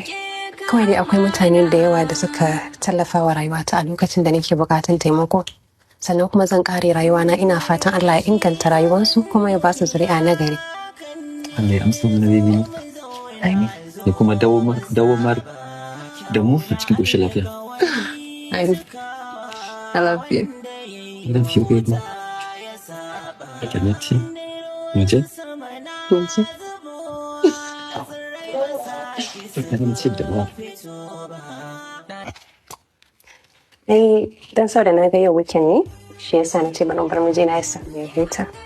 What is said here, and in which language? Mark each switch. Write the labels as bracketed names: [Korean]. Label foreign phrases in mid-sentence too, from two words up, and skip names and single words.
[Hausa] Kawai dai akwai mutane da yawa da suka tallafa wa rayuwata a lokacin da nake bukatun taimako. Sannan kuma zan kare rayuwana, ina fatan Allah ya inganta rayuwarsu kuma ya ba su zuri'a na gari. Allah ya amsa mana baby. Amin. Ya kuma dawamar da mu a cikin ƙoshin lafiya. Amin. [English] I love you. I love you baby. [Hausa] Kanati. Mace? Mace. Kanati da mu. Dan sau da na ga yau weekend ne, shi yasa na ce bari bar mijina ya samu ya huta.